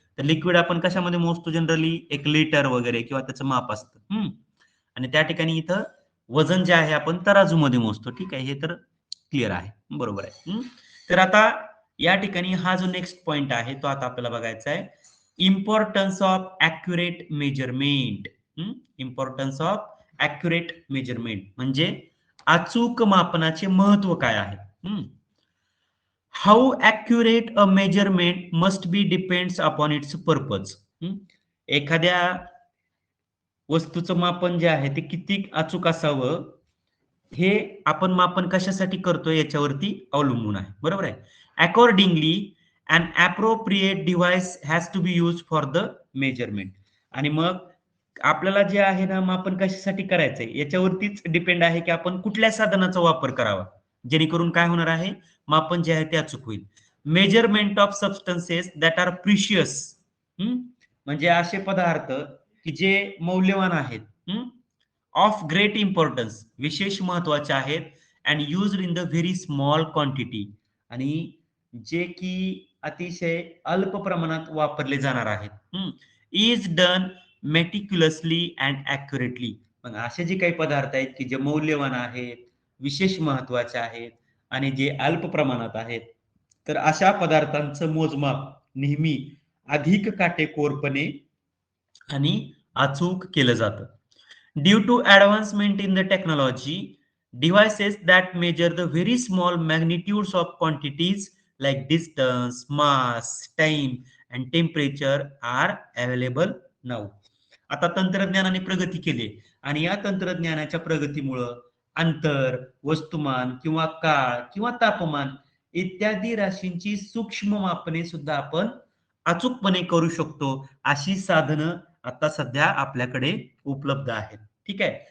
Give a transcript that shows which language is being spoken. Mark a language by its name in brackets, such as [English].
[Marathi] तर लिक्विड आपण कशामध्ये मोजतो जनरली? एक लिटर वगैरे किंवा त्याचं माप असतं. आणि त्या ठिकाणी इथं वजन जे आहे आपण तराजूमध्ये मोजतो. ठीक आहे, हे तर क्लिअर आहे, बरोबर आहे. तर आता या ठिकाणी हा जो नेक्स्ट पॉइंट आहे तो आता आपल्याला बघायचा आहे. [English] Importance of accurate measurement. Importance of accurate measurement [Marathi] म्हणजे अचूक मापनाचे महत्व काय आहे? [English] How accurate a measurement must be depends upon its purpose. [Marathi] एखाद्या वस्तूचं मापन जे आहे ते किती अचूक असावं, हे आपण मापन कशासाठी करतोय याच्यावरती अवलंबून आहे, बरोबर आहे. [English] Accordingly an appropriate device has to be use for the measurement. [Marathi] आणि मग आपल्याला जे आहे ना मापन कशासाठी करायचंय याच्यावरतीच डिपेंड आहे की आपण कुठल्या साधनाचा वापर करावा, जेणेकरून काय होणार आहे, मापन जे आहे ते अचूक होईल. [English] Measurement of substances that are precious. [Marathi] म्हणजे असे पदार्थ की जे मौल्यवान आहेत, [English] of great importance, [Marathi] विशेष महत्वाचे आहेत, [English] and used in the very small quantity, [Marathi] आणि जे की अतिशय अल्प प्रमाणात वापरले जाणार आहेत, [English] Is done meticulously and accurately. [Marathi] मग असे जे काही पदार्थ आहेत की जे मौल्यवान आहेत, विशेष महत्वाचे आहेत आणि जे अल्प प्रमाणात आहेत, तर अशा पदार्थांचं मोजमाप नेहमी अधिक काटेकोरपणे आणि अचूक केलं जातं. [English] Due to advancement in the technology, devices that measure the very small magnitudes of quantities like distance, mass, time and temperature are available now. [Marathi] आता तंत्रज्ञानाने प्रगती केली आणि या तंत्रज्ञानाच्या प्रगतीमुळं अंतर, वस्तुमान किंवा काळ किंवा तापमान इत्यादी राशींची सूक्ष्म मापने सुद्धा आपण अचूकपणे करू शकतो. अशी साधनं आता सध्या आपल्याकडे उपलब्ध आहेत. ठीक आहे.